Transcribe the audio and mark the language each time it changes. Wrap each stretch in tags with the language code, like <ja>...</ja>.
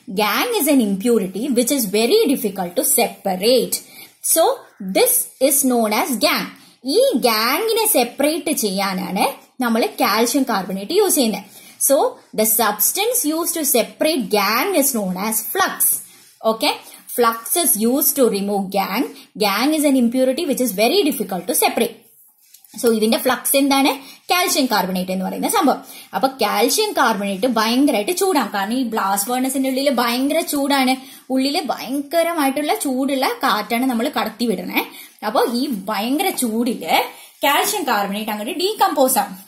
<en>Gang is an impurity which is very difficult to separate. So this is known as gang.</en> <ml>ഈ ഗാങ്ങിനെ separate ചെയ്യാനാണ് നമ്മൾ calcium carbonate use ചെയ്യുന്നത്.</ml> <en>So the substance use to separate gang is known as flux. Okay, flux is used to remove gang. Gang is an impurity which is very difficult to separate.</en> <ml>So ഇതിന്റെ flux എന്താണ്? Calcium carbonate എന്ന് പറയുന്ന സംഭവം. അപ്പൊ calcium carbonate ഭയങ്കരമായിട്ട് ചൂടാണ്. കാരണം ഈ ബ്ലാസ്റ്റ് ഫർണസിന്റെ ഉള്ളിൽ ഭയങ്കര ചൂടാണ്. ഉള്ളില് ഭയങ്കരമായിട്ടുള്ള ചൂടുള്ള കാറ്റാണ് നമ്മൾ കടത്തിവിടണേ. അപ്പൊ ഈ ഭയങ്കര ചൂടില് കാൽഷ്യം കാർബണേറ്റ് അങ്ങോട്ട് ഡീകമ്പോസ് ആവും.</ml>